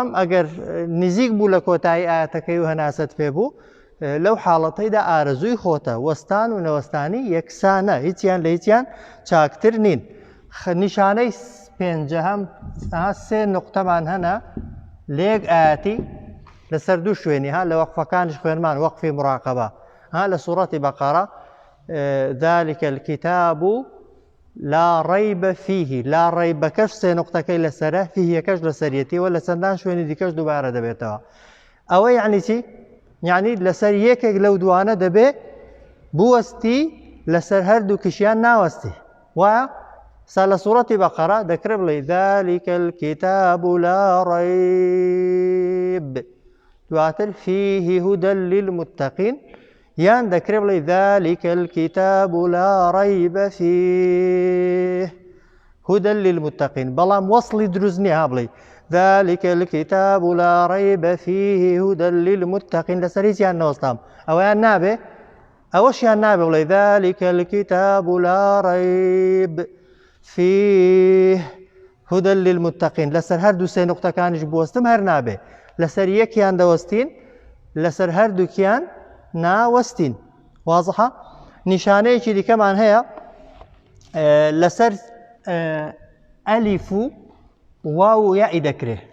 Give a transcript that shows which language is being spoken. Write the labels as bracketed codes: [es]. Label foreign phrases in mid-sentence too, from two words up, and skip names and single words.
[ckb] ئەگەر نزیک بوو لە کۆتایی ئاەتەکەی و هەناسەت پێبوو لەو حاڵەتەیدا ئارەزووی خۆتە وەستان و نەوەستانی یەکسانە هیچیان لە هیچیان چاکتر نین نیشانەی پێنجەهەم سێ نقطەمان هەنا لێک ئاەتی لەسەر دوو شوێنی لە وەقفەکانش خوێنمان وەقفی مراقەبە لە سوورەتی بەقەرە [ar] ذلك الكتاب لا ريب فيه لا ريب [ckb] كش سێ نقطەکەی لەسەرە فيه یەکەش لەسەریەتیەوە لە چەندان شوێنی دیکەش دووبارە دەبێتەوە ئەوە یعنی چی یعنی لەسەر یەکێک لەو دوانە دەبێ بوەستی لەسەر هەردوو کشیان ناوەستی وایە سا لە سوورەتی بەقەرە دەکرێ بڵێ [ar] ذلك الكتاب لا ريب دواتر فيه هدى للمتقين [ckb] یان دەکرێ بڵێ [ar] ذلك الكتاب لا ريب فيه هدى للمتقين بەڵام [ckb] وەصلی دروست نییە بڵێ [ar] ذلك الكتاب لا ريب فيه هدى للمتقين لەسەر [ckb] هیچیان نەوەستام ئەوەیان نابێ ئەوەشیان نابێ بڵێ [ar] ذلك الكتاب لا ريب فيه هدى للمتقين [ckb] لەسەر هەردوو سێ نقطەکانیش بوەستم هەر نابێ لەسەر یەکیان دەوەستین لەسەر هەردووکیان ناوەستین وازەحە نیشانەیەکی دیکەمان هەیە لەسەر ئەلیف و واو و یائی دەکرێ